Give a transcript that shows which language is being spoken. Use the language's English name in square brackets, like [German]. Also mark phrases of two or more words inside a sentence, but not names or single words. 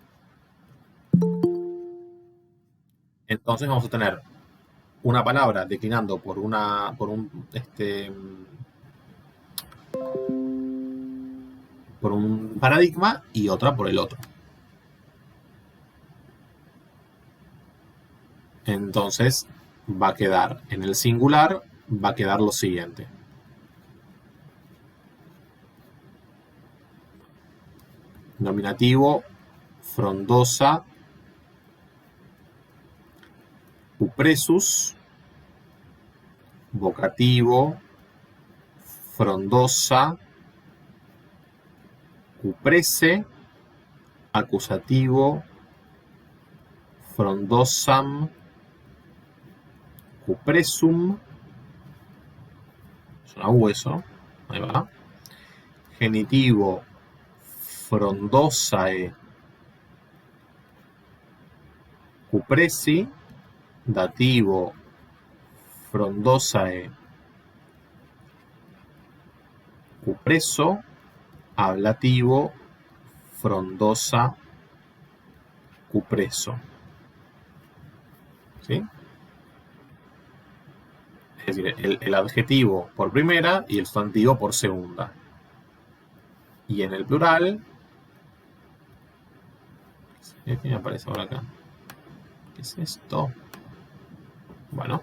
[Spanish] Entonces vamos a tener una palabra declinando por un paradigma y otra por el otro. Entonces va a quedar en el singular, va a quedar lo siguiente. Nominativo, [Latin] frondosa, cupressus, [Spanish] vocativo, [Latin] frondosa, cuprese, [Spanish] acusativo, [Latin] frondosam, cupresum, [Spanish] suena hueso, ahí va, genitivo, [Latin] frondosae, cupresi, [Spanish] dativo, [Latin] frondosae, cupreso, [Spanish] ablativo, [Latin] frondosa, cupreso. [Spanish] ¿Sí? Es decir, el adjetivo por primera y el sustantivo por segunda. Y en el plural, ¿qué me aparece ahora acá? ¿Qué es esto? Bueno.